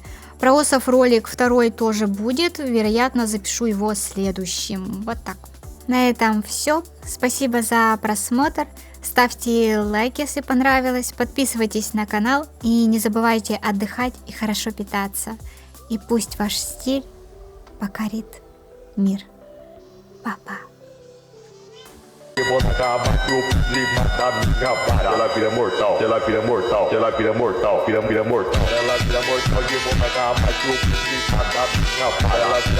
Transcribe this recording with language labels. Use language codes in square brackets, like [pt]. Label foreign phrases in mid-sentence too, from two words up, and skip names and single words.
[ru] Про Осов ролик второй тоже будет, вероятно, запишу его следующим. Вот так. На этом все. Спасибо за просмотр. Ставьте лайк, если понравилось, подписывайтесь на канал и не забывайте отдыхать и хорошо питаться. И пусть ваш стиль покорит мир. Па-па. [pt] Ela vira mortal, ela vira mortal, ela vira mortal, vira mortal. Ela vira mortal,